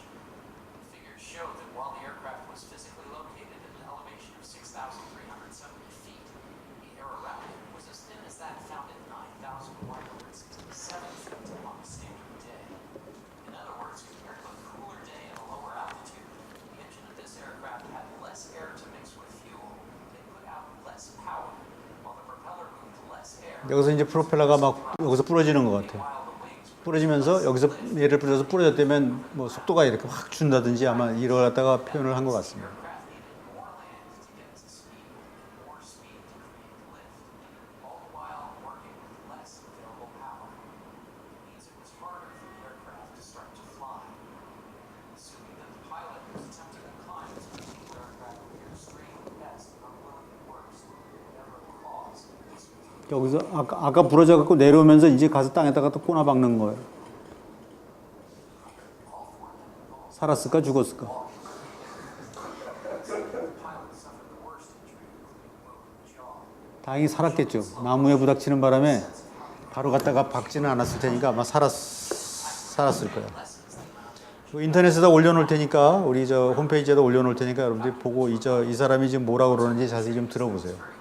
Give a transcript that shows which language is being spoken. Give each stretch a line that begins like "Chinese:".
English: The figures show that while the aircraft was physically located at an elevation of 6,370 feet, the air around it was as thin as that found at 9,167 feet on a standard day. In other words, compared to a cooler day at a lower altitude, the engine of this aircraft had less air to mix with fuel. It put out less power, while the propeller moved less air.
Korean: 여기서 이제 프로펠러가 막 여기서 부러지는 것 같아요.
English: While the wings
Korean: 부러지면서 여기서 예를 들어서 부러졌다면 뭐 속도가 이렇게 확 준다든지 아마 이걸 갖다가 표현을 한 것 같습니다.
English: aircraft needed more land to get to speed and more speed to create lift, all the while working with less available power. It means it was harder for the aircraft to start to fly. Assuming that the pilot was attempting to climb this particular aircraft with extreme best, unwilling worst, whatever the cause,
Korean: 여기서 아까 부러져 갖고 내려오면서 이제 가서 땅에다가 또 꼬나 박는 거예요. 살았을까 죽었을까?
English: pilot suffered the worst injury, including broken jaw.
Korean: 다행히 살았겠죠. 나무에 부닥치는 바람에 바로 갔다가 박지는 않았을 테니까 아마 살았을 거예요. 인터넷에다 올려놓을 테니까 우리 저 홈페이지에다 올려놓을 테니까 여러분들이 보고 이 사람이 지금 뭐라고 그러는지 자세히 좀 들어보세요.